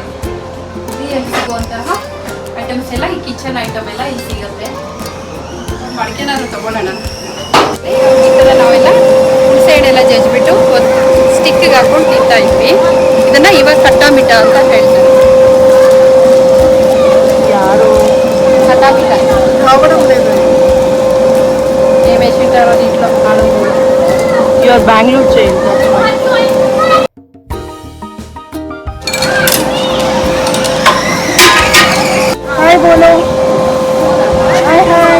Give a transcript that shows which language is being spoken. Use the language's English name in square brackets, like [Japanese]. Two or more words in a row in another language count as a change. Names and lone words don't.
[Kannada] ಇಲ್ಲಿ ಸಿಗುವಂತಹ ಐಟಮ್ಸ್ ಎಲ್ಲ, ಈ ಕಿಚನ್ ಐಟಮ್ ಎಲ್ಲ ಇಲ್ಲಿ ಸಿಗುತ್ತೆ. ಮಡಿಕೆನಾದ್ರು ತಗೊಳ್ಳೋಣ. ಈ ಥರ ನಾವೆಲ್ಲ [English] full side [Kannada] ಎಲ್ಲ ಜಜ್ಬಿಟ್ಟು ಒಂದು ಸ್ಟಿಕ್ಗೆ ಹಾಕೊಂಡು ತಿಂತಾ ಇದ್ವಿ. ಇದನ್ನು ಇವಾಗ ಕಟ್ಟಾಮಿಟ ಅಂತ ಹೇಳ್ತಾರೆ. ಯಾರು [Telugu] ಕಟ್ಟಾಮಿಟ ఏమేసింటారో దీంట్లో నాలుగు. [English] your Bengaluru child. hi బోలో. hi hi.